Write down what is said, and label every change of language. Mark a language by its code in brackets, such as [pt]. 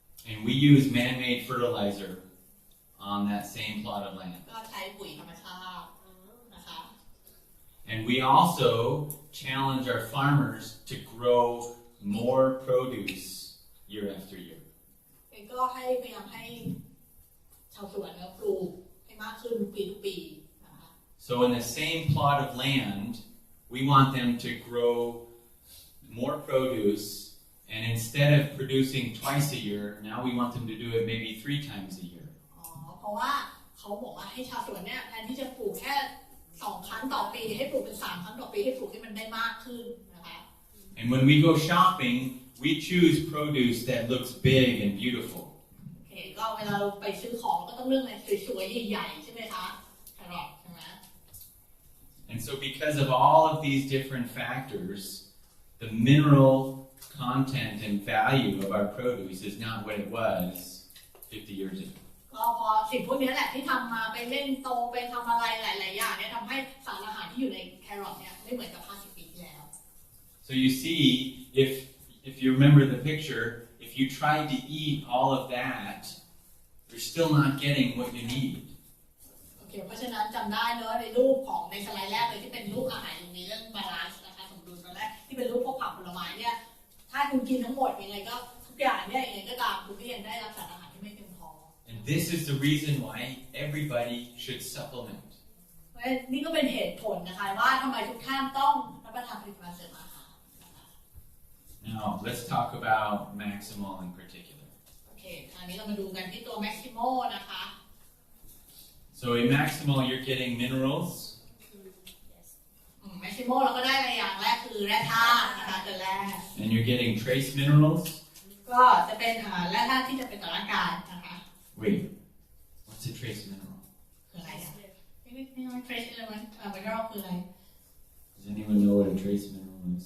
[en] And we use man-made fertilizer on that same plot of land. [th] ก็ใช้ปุ๋ยธรรมชาตินะคะ [en] And we also challenge our farmers to grow more produce year after year. [th] ก็ให้พยายามให้ชาวสวนปลูกให้มากขึ้นปีทุกปีนะคะ [en] So in the same plot of land, we want them to grow more produce, and instead of producing twice a year, now we want them to do it maybe 3 times a year. [th] เพราะว่าเขาบอกว่าให้ชาวสวนเนี่ยแทนที่จะปลูกแค่2 ครั้งต่อปีให้ปลูกเป็น3 ครั้งต่อปีให้ปลูกให้มันได้มากขึ้นนะคะ [en] And when we go shopping, we choose produce that looks big and beautiful. [th] โอเคก็เวลาเราไปซื้อของก็ต้องเลือกอะไรสวยๆใหญ่ๆใช่ไหมคะแครอทใช่ไหม [en] And so because of all of these different factors, the mineral content and value of our produce is not what it was 50 years ago. [th] ก็พอสิ่งพวกนี้แหละที่ทำมาไปเล่นโตไปทำอะไรหลายๆอย่างเนี่ยทำให้สารอาหารที่อยู่ในแครอทเนี่ยไม่เหมือนกับ50 ปีที่แล้ว [en] So you see, if you remember the picture, if you try to eat all of that, you're still not getting what you need. [th] โอเคเพราะฉะนั้นจำได้เนอะในรูปของในสไลด์แรกเลยที่เป็นรูปอาหารมีเรื่องบาลานซ์นะคะสมดุลตอนแรกที่เป็นรูปพวกผักผลไม้เนี่ยถ้าคุณกินทั้งหมดยังไงก็ทุกอย่างเนี่ยยังไงก็ตามคุณก็ยังได้รับสารอาหารที่ไม่เพียงพอ [en] And this is the reason why everybody should supplement. [th] นี่ก็เป็นเหตุผลนะคะว่าทำไมทุกท่านต้องรับประทานผลิตภัณฑ์เสริมอาหาร [en] Now, let's talk about Maximol in particular. [th] โอเคคราวนี้เรามาดูกันที่ตัว Maximo นะคะ [en] So in Maximol, you're getting minerals, [th] Maximo เราก็ได้อะไรอย่างแรกคือแร่ธาตุนะคะตัวแรก [en] and you're getting trace minerals. [th] ก็จะเป็นแร่ธาตุที่จะเป็นต่อร่างกายนะคะ [en] Wait, what's a trace mineral? [th] คืออะไรอ่ะไม่ [en] trace element mineral [th] คืออะไร [en] Does anyone know what a trace mineral is?